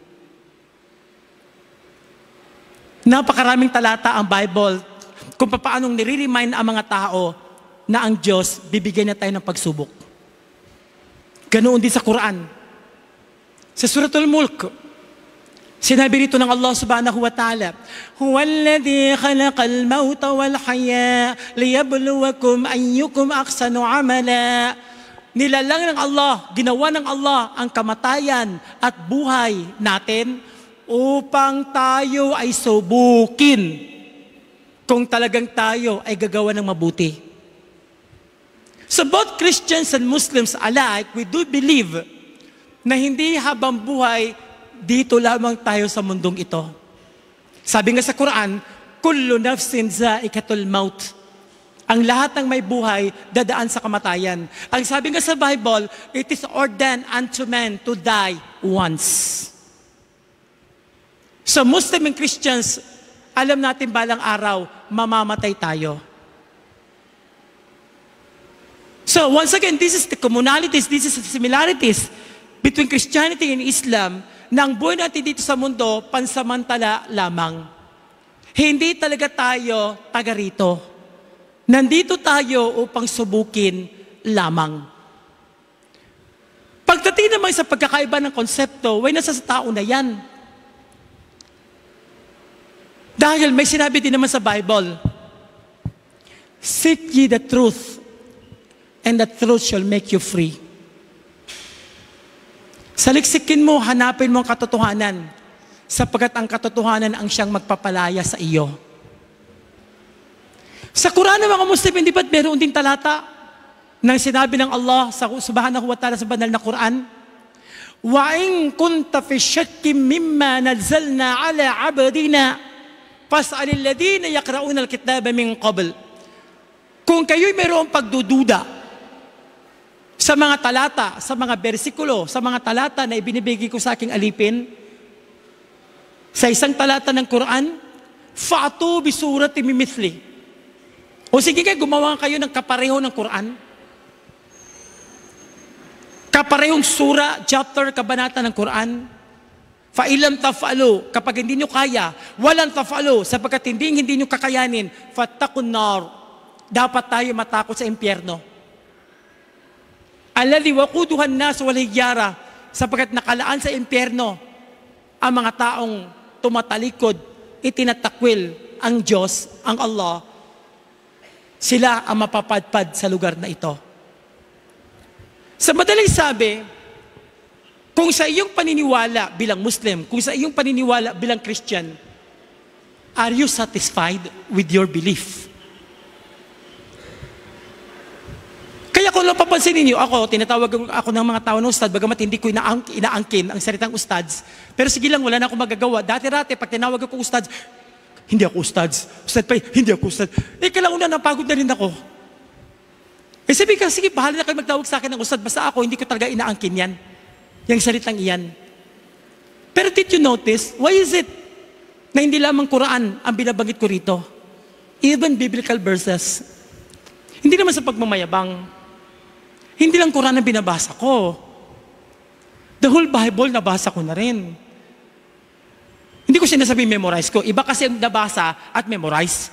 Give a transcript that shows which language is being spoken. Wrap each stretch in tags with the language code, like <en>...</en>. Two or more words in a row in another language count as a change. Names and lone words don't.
<tl>Napakaraming talata ang Bible kung paano nire-remind ang mga tao na ang Diyos bibigyan niya tayo ng pagsubok. Ganoon din sa Quran. Sa Suratul Mulk, sinabi rito ng Allah</tl> <ar>سبحانه وتعالى هو الذي خلق الموت والحياة ليبلوكم أيكم أحسن عملا.</ar> <tl>Nilalang ng Allah, ginawa ng Allah ang kamatayan at buhay natin upang tayo ay subukin kung talagang tayo ay gagawa ng mabuti.</tl> <en>So both Christians and Muslims alike, we do believe</en> <tl>na hindi habang buhay dito lamang tayo sa mundong ito. Sabi nga sa Quran,</tl> <ar>كل نفس ذائقة الموت.</ar> <tl>Ang lahat ng may buhay, dadaan sa kamatayan. Ang sabi nga sa Bible,</tl> <en>it is ordained unto man to die once. So Muslim and Christians,</en> <tl>alam natin balang araw, mamamatay tayo.</tl> <en>So once again, this is the commonalities, this is the similarities between Christianity and Islam,</en> <tl>na ang buhay natin dito sa mundo, pansamantala lamang. Hindi talaga tayo taga rito. Nandito tayo upang subukin lamang. Pagdating naman sa pagkakaiba ng konsepto, nasa sa tao na yan. Dahil may sinabi din naman sa Bible,</tl> <en>seek ye the truth, and the truth shall make you free.</en> <tl>Saliksikin mo, hanapin mo ang katotohanan, sapagkat ang katotohanan ang siyang magpapalaya sa iyo. Sa Quran ng mga Muslim, hindi ba't meron din talata nang sinabi ng Allah</tl> <ar>سبحانه وتعالى</ar> <tl>sa banal na Quran,</tl> <ar>وإن كنت في شك مما نزلنا على عبدنا فاسأل الذين يقرءون الكتاب من قبل.</ar> <tl>Kung kayo'y mayroong pagdududa sa mga talata, sa mga bersikulo, sa mga talata na ibinibigay ko sa aking alipin, sa isang talata ng Quran,</tl> <ar>فأتوا بسورة من مثله.</ar> <tl>O sige kayo, gumawa kayo ng kapareho ng Quran. Kaparehong sura, chapter, kabanata ng Quran.</tl> <ar>فإن لم تفعلوا,</ar> <tl>kapag hindi nyo kaya, walang taf'alu, sapagkat hindi nyo kakayanin,</tl> <ar>فاتقوا النار,</ar> <tl>dapat tayo matakot sa impyerno.</tl> <ar>الذي وقودها الناس والحجارة,</ar> <tl>sapagkat nakalaan sa impyerno ang mga taong tumatalikod, itinatakwil ang Diyos, ang Allah. Sila ang mapapadpad sa lugar na ito. Sa madaling sabi, kung sa iyong paniniwala bilang Muslim, kung sa iyong paniniwala bilang Christian,</tl> <en>are you satisfied with your belief?</en> <tl>Kaya kung napapansin ninyo, tinatawag ako ng mga tao ng ustad, bagamat hindi ko inaangkin ang salitang ustads, pero sige lang, wala na akong magagawa. Dati-rati, pag tinawag ako ustads, Hindi ako ustads. Ustad pa, hindi ako ustad. Kalauna napagod na rin ako. Sabi ka, sige, bahala na kayo magtawag sa akin ng ustad. Basta ako, hindi ko talaga inaangkin yan. Yung salitang iyan. Pero</tl> <en>did you notice, why is it</en> <tl>na hindi lamang Quran ang binabanggit ko rito?</tl> <en>Even biblical verses.</en> <tl>Hindi naman sa pagmamayabang. Hindi lang Quran ang binabasa ko.</tl> <en>The whole Bible</en> <tl>nabasa ko na rin. Hindi ko sinasabing memorize ko. Iba kasi ang nabasa at memorize.</tl>